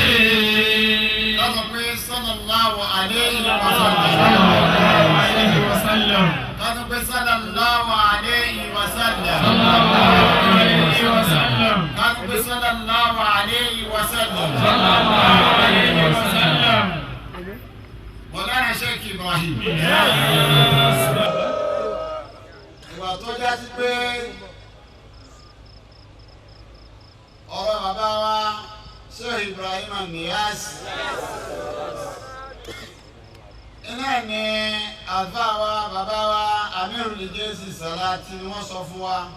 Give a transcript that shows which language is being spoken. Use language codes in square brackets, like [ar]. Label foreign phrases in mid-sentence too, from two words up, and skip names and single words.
[ar] صلى الله عليه وسلم. صلى الله عليه وسلم. صلى الله عليه وسلم. مولانا Sheikh Ibrahim. [yo] ìwà tó jásí pé ọ̀rọ̀ bàbá wa Sheikh Ibrahim Niyas iná ní àlùfáà wa bàbá wa Amirul Jesi Salati ni wọ́n sọ fún wa.